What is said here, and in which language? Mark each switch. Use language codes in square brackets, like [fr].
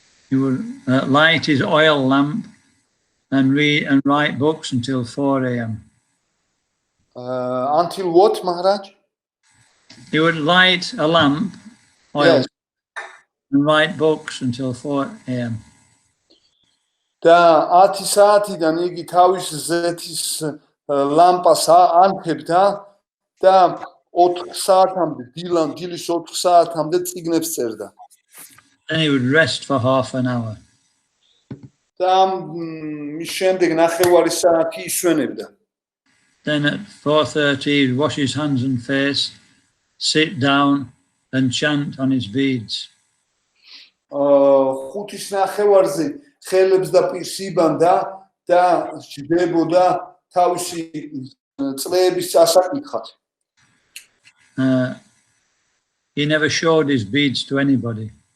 [en] He would light his oil lamp and read and write books until 4 a.m. Until what, Maharaj? He would light a lamp, oil, Yes. and write books until 4 a.m. [ka] და 10 საათიდან იგი თავის ზეთის ლამპას ანთებდა და 4 საათამდე დილის 4 საათამდე წიგნებს წერდა. [en] Then he would rest for half an hour. [ka] და მის შემდეგ ნახევარი საათი ისვენებდა. [en] Then at 4:30 he'd wash his hands and face, sit down and chant on his beads. [ka] 5-ის ნახევარზე ხელებს და პირს იბანდა და ჯდებოდა თავისი წლების წასაკითხად. [en] He never showed his beads to anybody.